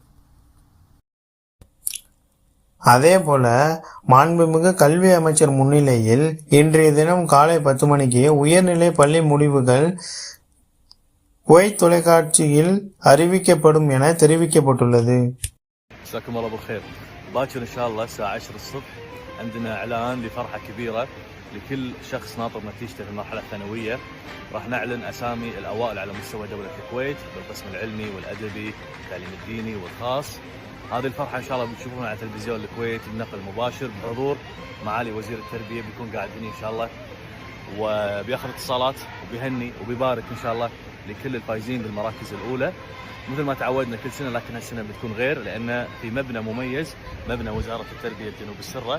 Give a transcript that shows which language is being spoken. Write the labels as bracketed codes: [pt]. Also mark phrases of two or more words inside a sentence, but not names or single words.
[ta] அதேபோல மாண்புமிகு கல்வி அமைச்சர் முன்னிலையில் இன்றைய தினம் காலை 10 மணிக்கு உயர்நிலை பள்ளி முடிவுகள் குவைத் தொலைக்காட்சியில் அறிவிக்கப்படும் என தெரிவிக்கப்பட்டுள்ளது. [ar] عندنا اعلان لفرحه كبيره لكل شخص ناطر نتيجته في المرحله الثانويه. راح نعلن اسامي الاوائل على مستوى دوله الكويت بالقسم العلمي والادبي والتعليم الديني والخاص. هذه الفرحه ان شاء الله بتشوفونها على تلفزيون الكويت بنقل مباشر بحضور معالي وزير التربيه، بيكون قاعد هنا ان شاء الله وبياخذ اتصالات وبيهني وبيبارك ان شاء الله لكل الفايزين بالمراكز الاولى مثل ما تعودنا كل سنه، لكن هالسنه بتكون غير لان في مبنى مميز، مبنى وزاره التربيه بجنوب السره.